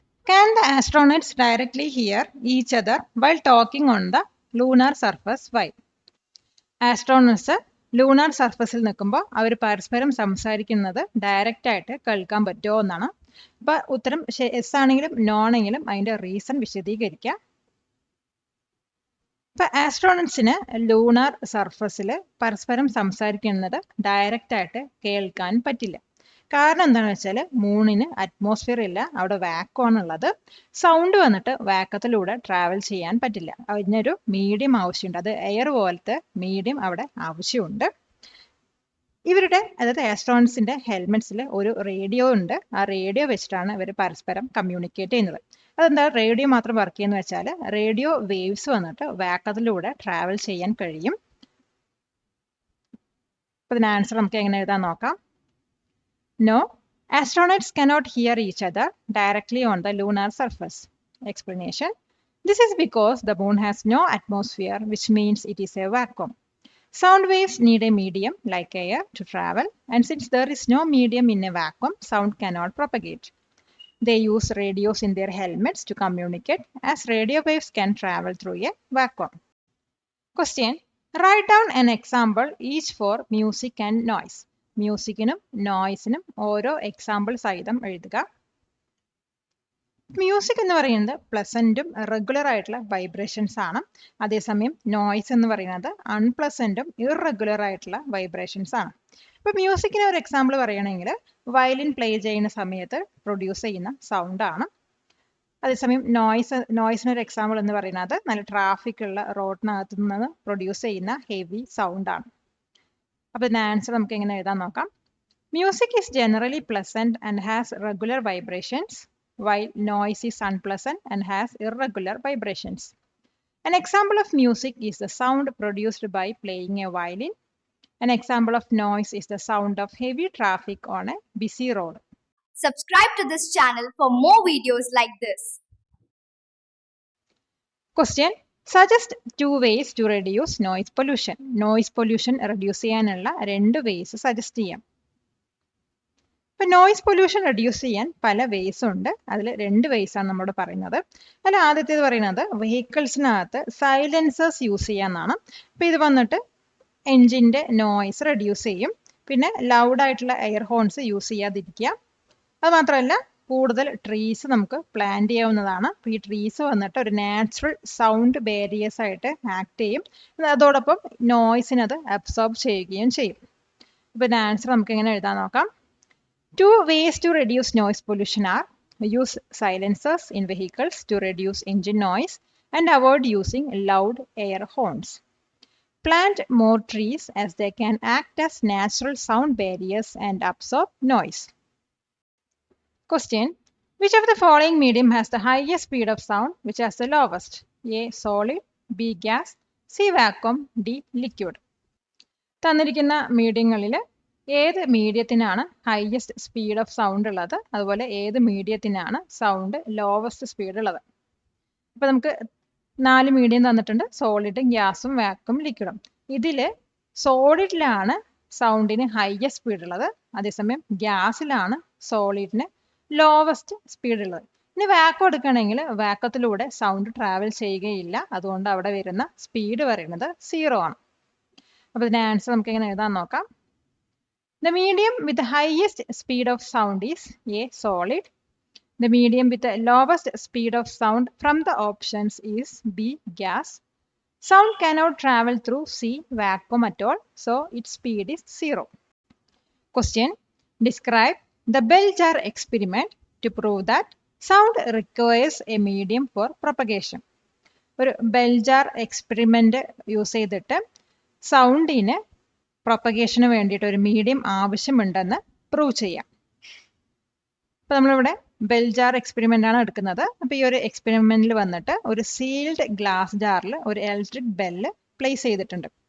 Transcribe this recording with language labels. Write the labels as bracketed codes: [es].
[en] Can the astronauts directly hear each other while talking on the lunar surface? Why? [ml] Astronauts lunar സർഫസിൽ നിൽക്കുമ്പോൾ അവർ പരസ്പരം സംസാരിക്കുന്നത് direct ആയിട്ട് കേൾക്കാൻ പറ്റുമോ എന്നാണ്. അപ്പോൾ ഉത്തരം എസ് ആണെങ്കിലും നോ ആണെങ്കിലും അതിൻ്റെ റീസൺ വിശദീകരിക്കുക. ഇപ്പം ആസ്ട്രോണറ്റ്സിന് ലൂണാർ സർഫസിൽ പരസ്പരം സംസാരിക്കുന്നത് ഡയറക്റ്റ് ആയിട്ട് കേൾക്കാൻ പറ്റില്ല. കാരണം എന്താണെന്ന് വെച്ചാൽ മൂണിന് അറ്റ്മോസ്ഫിയർ ഇല്ല, അവിടെ വാക്വമാണുള്ളത്. സൗണ്ട് വന്നിട്ട് വാക്കത്തിലൂടെ ട്രാവൽ ചെയ്യാൻ പറ്റില്ല. അതിനൊരു മീഡിയം ആവശ്യമുണ്ട്. അത് എയർ പോലത്തെ മീഡിയം അവിടെ ആവശ്യമുണ്ട്. ഇവരുടെ അതായത് ആസ്ട്രോണറ്റ്സിന്റെ ഹെൽമെറ്റ്സിൽ ഒരു റേഡിയോ ഉണ്ട്. ആ റേഡിയോ വെച്ചിട്ടാണ് ഇവർ പരസ്പരം കമ്മ്യൂണിക്കേറ്റ് ചെയ്യുന്നത്. അതെന്താ റേഡിയോ മാത്രം വർക്ക് ചെയ്യുന്നത് വെച്ചാൽ റേഡിയോ വേവ്സ് വന്നിട്ട് വാക്കത്തിലൂടെ ട്രാവൽ ചെയ്യാൻ കഴിയും. അപ്പോൾ ഇതിന് ആൻസർ നമുക്ക് എങ്ങനെ എഴുതാൻ നോക്കാം. [en] No, astronauts cannot hear each other directly on the lunar surface. Explanation. This is because the moon has no atmosphere, which means it is a vacuum. Sound waves need a medium like air to travel, and since there is no medium in a vacuum, sound cannot propagate. They use radios in their helmets to communicate, as radio waves can travel through a vacuum. Question. Write down an example each for music and noise. [ml] മ്യൂസിക്കിനും നോയ്സിനും ഓരോ example സഹിതം എഴുതുക. Music എന്ന് പറയുന്നത് പ്ലസന്റും regular ആയിട്ടുള്ള vibrations ആണ്. അതേസമയം noise എന്ന് പറയുന്നത് അൺപ്ലസന്റും ഇറഗുലർ ആയിട്ടുള്ള വൈബ്രേഷൻസ് ആണ്. ഇപ്പൊ മ്യൂസിക്കിന് ഒരു എക്സാമ്പിൾ പറയുകയാണെങ്കിൽ വയലിൻ പ്ലേ ചെയ്യുന്ന സമയത്ത് പ്രൊഡ്യൂസ് ചെയ്യുന്ന സൗണ്ട് ആണ്. അതേസമയം നോയ്സിന് ഒരു എക്സാമ്പിൾ എന്ന് പറയുന്നത് നല്ല ട്രാഫിക് ഉള്ള റോഡിനകത്ത് നിന്ന് പ്രൊഡ്യൂസ് ചെയ്യുന്ന ഹെവി സൗണ്ട് ആണ്. [en] അപ്പോൾ ഇതിന്റെ ആൻസർ നമുക്ക് എങ്ങനെ എഴുതാൻ നോക്കാം. Music is generally pleasant and has regular vibrations while noise is unpleasant and has irregular vibrations. An example of music is the sound produced by playing a violin. An example of noise is the sound of heavy traffic on a busy road. Subscribe to this channel for more videos like this. Question. Suggest 2 ways to reduce noise pollution. [ml] Noise pollution reduce ചെയ്യാനുള്ള 2 ways suggest ചെയ്യാം. ഇപ്പം noise pollution reduce ചെയ്യാൻ പല vase ഉണ്ട്. അതിൽ 2 vase ആണ് നമ്മൾ പറയുന്നത്. അതിൽ ആദ്യത്തേത് പറയുന്നത് വെഹിക്കിൾസിനകത്ത് സൈലൻസേഴ്സ് യൂസ് ചെയ്യാന്നാണ്. അപ്പം ഇത് വന്നിട്ട് എൻജിൻ്റെ നോയ്സ് റെഡ്യൂസ് ചെയ്യും. പിന്നെ ലൗഡായിട്ടുള്ള എയർ ഹോൺസ് യൂസ് ചെയ്യാതിരിക്കുക. അത് മാത്രമല്ല കൂടുതൽ ട്രീസ് നമുക്ക് പ്ലാന്റ് ചെയ്യാവുന്നതാണ്. അപ്പോൾ ഈ ട്രീസ് വന്നിട്ട് ഒരു നാച്ചുറൽ സൗണ്ട് ബാരിയേഴ്സ് ആയിട്ട് ആക്ട് ചെയ്യും. അതോടൊപ്പം നോയ്സിനത് അബ്സോർബ് ചെയ്യുകയും ചെയ്യും. അപ്പോൾ ആൻസർ നമുക്ക് എങ്ങനെ എഴുതാൻ നോക്കാം. [en] 2 ways to reduce noise pollution are use silencers in vehicles to reduce engine noise and avoid using loud air horns. Plant more trees as they can act as natural sound barriers and absorb noise. Question. Which of the following medium has the highest speed of sound, which has the lowest? A. Solid, B. Gas, C. Vacuum, D. Liquid. [ml] തന്നിരിക്കുന്ന മീഡിയങ്ങളിൽ ഏത് മീഡിയത്തിനാണ് highest speed of sound ഉള്ളത്, അതുപോലെ ഏത് മീഡിയത്തിനാണ് sound lowest speed ഉള്ളത്. അപ്പോൾ നമുക്ക് 4 medium തന്നിട്ടുണ്ട്, solid, ഗ്യാസും വാക്വം, ലിക്വിഡും. ഇതിൽ സോളിഡിലാണ് സൗണ്ടിന് ഹയസ്റ്റ് സ്പീഡ് ഉള്ളത്, അതേസമയം ഗ്യാസിലാണ് സോളിഡിന് ലോവസ്റ്റ് സ്പീഡ് ഉള്ളത്. ഇനി വാക്വം എടുക്കുകയാണെങ്കിൽ വാക്വത്തിലൂടെ സൗണ്ട് ട്രാവൽ ചെയ്യുകയില്ല, അതുകൊണ്ട് അവിടെ വരുന്ന സ്പീഡ് പറയുന്നത് 0 ആണ്. അപ്പോൾ ഇതിന്റെ ആൻസർ നമുക്ക് എങ്ങനെ എഴുതാൻ നോക്കാം. [en] The medium with the highest speed of sound is A. Solid. The medium with the lowest speed of sound from the options is B. Gas. Sound cannot travel through C. Vacuum at all, so its speed is 0. Question. Describe the bell jar experiment to prove that sound requires a medium for propagation. [ml] ഒരു bell jar experiment use ചെയ്തിട്ട് സൗണ്ടിന് propagation വേണ്ടിയിട്ട് ഒരു medium ആവശ്യമുണ്ടെന്ന് prove ചെയ്യാം. അപ്പോൾ നമ്മളിവിടെ bell jar experiment ആണ് എടുക്കുന്നത്. അപ്പോൾ ഈ ഒരു എക്സ്പെരിമെന്റിൽ വന്നിട്ട് ഒരു സീൽഡ് ഗ്ലാസ് ജാറിൽ ഒരു ഇലക്ട്രിക് ബെല്ല് പ്ലേസ് ചെയ്തിട്ടുണ്ട്.